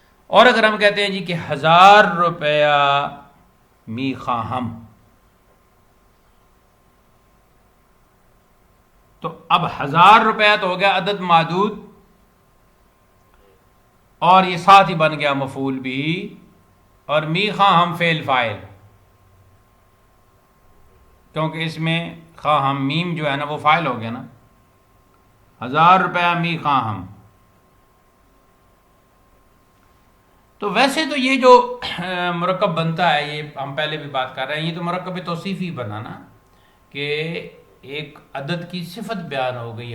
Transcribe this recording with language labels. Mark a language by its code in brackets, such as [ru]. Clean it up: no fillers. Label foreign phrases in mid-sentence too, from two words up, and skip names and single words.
[ur] اور اگر ہم کہتے ہیں جی کہ 1000 روپیہ [fa] می خواہم، [ur] تو اب 1000 روپیہ تو ہو گیا عدد معدود، اور یہ ساتھ ہی بن گیا مفعول بھی، اور [fa] می خواہم [ur] فعل فاعل، کیونکہ اس میں خواہم میم جو ہے نا وہ فاعل ہو گیا نا، 1000 روپیہ [fa] می خواہم۔ [ur] تو ویسے تو یہ جو مرکب بنتا ہے، یہ ہم پہلے بھی بات کر رہے ہیں، یہ تو مرکب توصیفی بنا نا، کہ ایک عدد کی صفت بیان ہو گئی۔